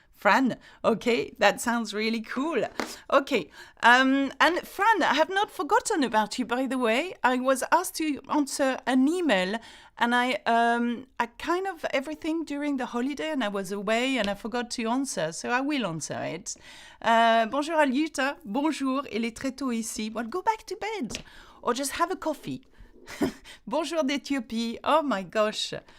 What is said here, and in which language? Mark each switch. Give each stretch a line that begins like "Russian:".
English: Fran, okay, that sounds really cool. Okay, and Fran, I have not forgotten about you, by the way. I was asked to answer an email, and I kind of everything during the holiday, and I was away, and I forgot to answer, so I will answer it.
French: Bonjour à Luta, bonjour, il est très tôt ici.
English: Well, go back to bed, or just have a coffee.
French: Bonjour d'Ethiopie,
English: oh my gosh.